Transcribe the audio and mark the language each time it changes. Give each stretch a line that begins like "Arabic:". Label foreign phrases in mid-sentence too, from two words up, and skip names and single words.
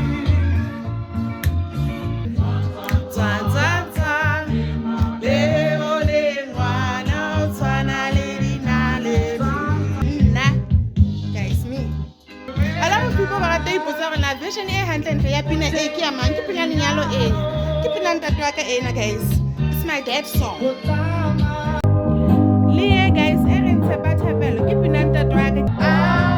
Southern Sotho: vision e hantle ntle ya pina e ke ya mang ke pina lenyalo e ke pina ntate wa ka ena, guys.
English: It's my dad's song.
Southern Sotho: Le guys e re ntse ba thapelo ke pina ntate wa ka.